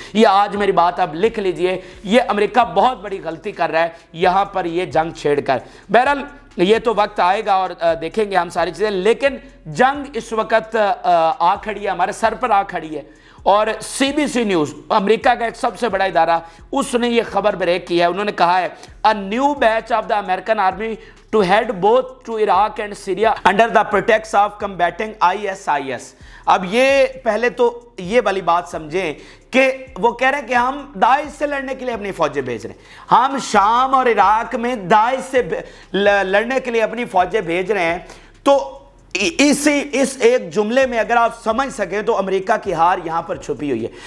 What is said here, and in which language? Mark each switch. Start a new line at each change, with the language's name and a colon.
Urdu: یہ آج میری بات آپ لکھ لیجئے, یہ امریکہ بہت بڑی غلطی کر رہا ہے یہاں پر یہ جنگ چھیڑ کر. بہرحال یہ تو وقت آئے گا اور دیکھیں گے ہم ساری چیزیں, لیکن جنگ اس وقت آ کھڑی ہے, ہمارے سر پر آ کھڑی ہے. اور سی بی سی نیوز, امریکہ کا ایک سب سے بڑا ادارہ, اس نے یہ خبر بریک کی ہے. انہوں نے کہا ہے
English: a new batch of the American army to head both to Iraq and Syria under the pretext of combating ISIS.
Urdu: اب یہ پہلے تو یہ والی بات سمجھیں کہ وہ کہہ رہے ہیں کہ ہم داعش سے لڑنے کے لیے اپنی فوجیں بھیج رہے ہیں, ہم شام اور عراق میں داعش سے لڑنے کے لیے اپنی فوجیں بھیج رہے ہیں. تو اس ایک جملے میں اگر آپ سمجھ سکیں تو امریکہ کی ہار یہاں پر چھپی ہوئی ہے.